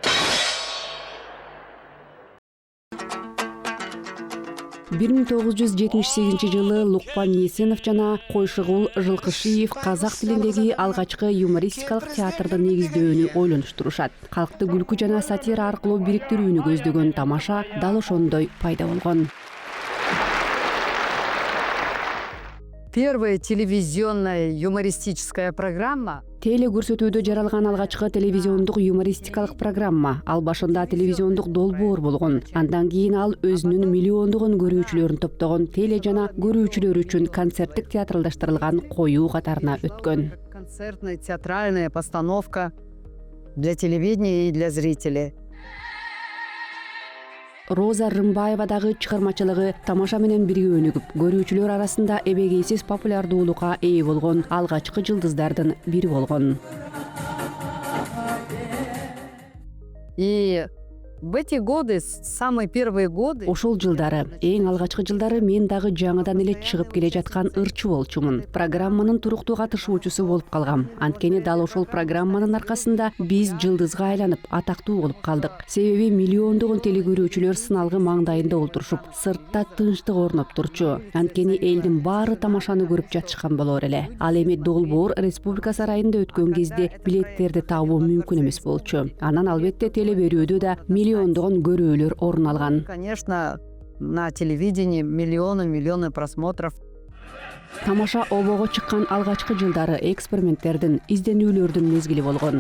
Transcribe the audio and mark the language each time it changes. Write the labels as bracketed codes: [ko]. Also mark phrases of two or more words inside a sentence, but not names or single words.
[ky] Бир 1978 жылы Лукпан Несенов жана Койшугул Жылкышиев казак тилиндеги алгачкы юмористикалык театрды негиздөөнү ойлонуштурушат. Калкты күлкү жана сатира аркылуу бириктирүүнү көздөгөн тамаша дал ошондой пайда болгон. [ru] Первая телевизионная юмористическая программа. [ky] Теле-көрсөтүүдө жаралган алгачкы телевизиондук юмористикалык программа. Ал башында телевизиондук долбоор болгон. Андан кийин ал өзүнүн миллиондогон көрүүчүлөрүн топтогон теле жана көрүүчүлөр үчүн концерттик театралдаштырылган коюу катарына өткөн. [ru] Концертная театральная постановка для телевидения и для зрителей. [ky] Роза Рымбаевадагы чыгармачылыгы тамаша менен бирге өнүгүп, көрүүчүлөр арасында эбегейсиз популярдуулукка ээ болгон алгачкы жылдыздардын бири болгон. [ru] И в эти годы, самые первые годы... [ky] Ошол жылдары, эң алгачкы жылдары мен дагы жаңыдан эле чыгып келе жаткан ырчы болчумун. Программанын туруктуу катышуучусу болуп калгам. Анткени дал ошол программанын аркасында биз жылдызга айланып, атактуу болуп калдык. Себеби миллиондогон телекөрүүчүлөр сыналгы маңдайында олтурушуп, сыртта тынчтык орноп турчу. Анткени элдин баары тамашаны көрүп жатышкан болор эле. Ал эми долбоор Республика сарайында өткөн кезде билеттерди табуу мүмкүн эмес болчу. Анан албетте теле берүүдө да миллиондогон көрүүлөр орун алган. [ru] Конечно, на телевидении миллионы просмотров. [ky] Тамаша обого чыккан алгачкы жылдары эксперименттердин, изденүүлөрдүн мезгили болгон.